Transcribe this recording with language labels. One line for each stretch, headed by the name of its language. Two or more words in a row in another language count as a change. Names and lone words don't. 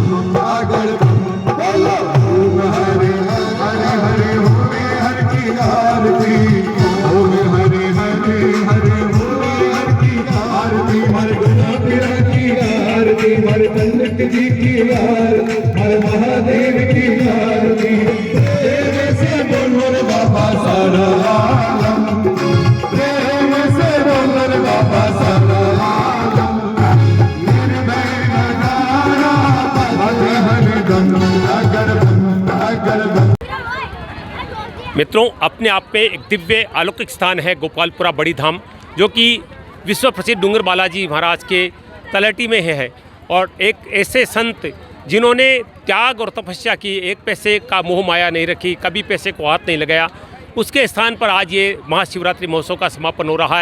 Hindi: बोलो हरे हरे हरे होवे हर की आरती होवे हरे हरे हरे होवे हर की आरती मर गुना पिरा की आरती मर पंडित जी की आरती मर महादेव की आरती प्रेम से बोलो रे बाबा सारा आलम प्रेम से बोलो रे बाबा सारा आलम निर्भय नगारा बजे हरदम अगर मित्रों, अपने आप में एक दिव्य अलौकिक स्थान है गोपालपुरा बड़ी धाम, जो कि विश्व प्रसिद्ध डूंगर बालाजी महाराज के तलहटी में है और एक ऐसे संत जिन्होंने त्याग और तपस्या की, एक पैसे का मोह माया नहीं रखी, कभी पैसे को हाथ नहीं लगाया, उसके स्थान पर आज ये महाशिवरात्रि महोत्सव का समापन हो रहा है।